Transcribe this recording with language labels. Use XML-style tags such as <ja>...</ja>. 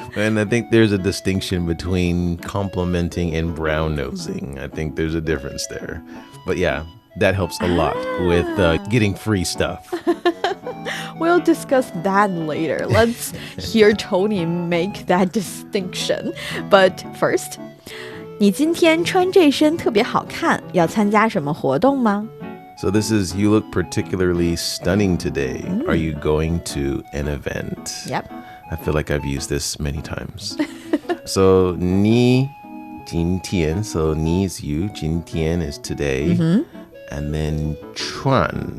<en>And I think there's a distinction between complimenting and brown-nosing. I think there's a difference there. But yeah, that helps a lot with getting free stuff. We'll discuss that later. Let's hear Tony make that distinction. But first,</en> <zh>你今天穿这身特别好看，要参加什么活动吗？</zh> <en>So this is, you look particularly stunning today. Are you going to an event? Yep. I feel like I've used this many times. So 你今天, so 你 is you, 今天 is today. And then 穿</en>